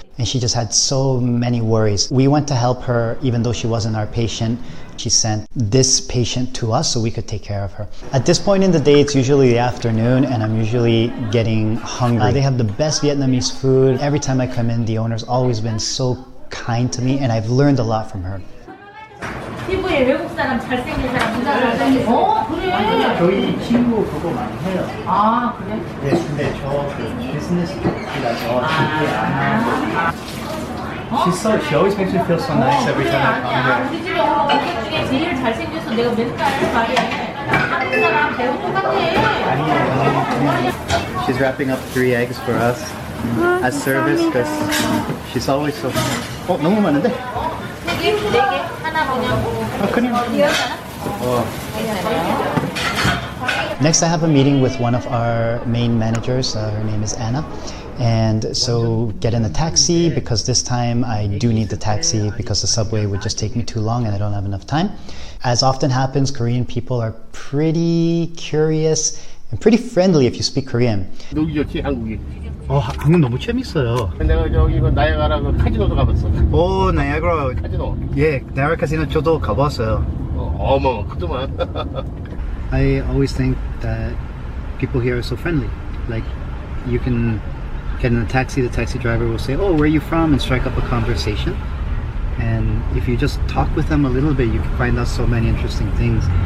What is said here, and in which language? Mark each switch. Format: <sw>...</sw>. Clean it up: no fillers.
<en>And she just had so many worries. We went to help her even though she wasn't our patient. She sent this patient to us so we could take care of her. At this point in the day, it's usually the afternoon and I'm usually getting hungry. They have the best Vietnamese food. Every time I come in, the owner's always been so kind to me and I've learned a lot from her.</en> <ko>피부에 외국 사람 잘생긴 사람 부자 잘생긴 그래 저희 친구 그거 많이 해요. 아 그래? 네, 근데 저 비즈니스 쪽이라서 집에 안 하고.</ko> <en>She always makes me feel so nice every time I come here.</en> <ko>우리 집에 오는 고객 중에 제일 잘생겨서 내가 맨날 말해 한국 사람 배우 똑같아.</ko> <en>She's wrapping up 3 eggs for us as service because she's always so.</en> <ko>너무 많은데? 4개 하나 뭐냐고. 그냥.</ko> <en>Next, I have a meeting with one of our main managers. Her name is Anna. And so get in a taxi because this time I do need the taxi because the subway would just take me too long and I don't have enough time. As often happens, Korean people are pretty curious and pretty friendly if you speak Korean.</en> <ko>여기 좋지 한국이. 한국 너무 재밌어요. 내가 저기 그 나이아가라 그 카지노도 가봤어. 오, 나이아가라. 카지노. 예, 나이아가라 카지노 저도 가봤어요. 어머 그동안.</ko> <en>I always think that people here are so friendly. Like, you can get in a taxi, the taxi driver will say, "Oh, where are you from?" and strike up a conversation. And if you just talk with them a little bit, you can find out so many interesting things.</en>